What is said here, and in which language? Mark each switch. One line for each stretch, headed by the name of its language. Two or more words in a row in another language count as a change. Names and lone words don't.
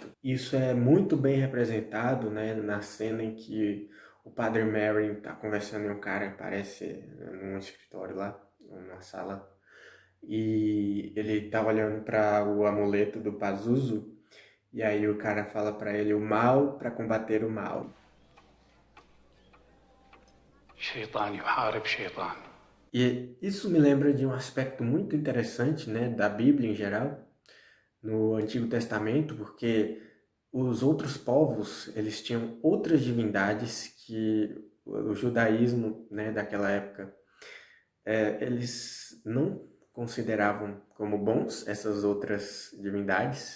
Portuguese: Isso é muito bem representado, né, na cena em que o Padre Merrin está conversando com um cara que aparece num escritório lá, numa sala, e ele está olhando para o amuleto do Pazuzu, e aí o cara fala para ele o mal para combater o mal.
Arabic: شيطان يحارب شيطان.
Portuguese: E isso me lembra de um aspecto muito interessante, né, da Bíblia em geral, no Antigo Testamento, porque os outros povos, eles tinham outras divindades que o judaísmo, né, daquela época, eles não consideravam como bons essas outras divindades.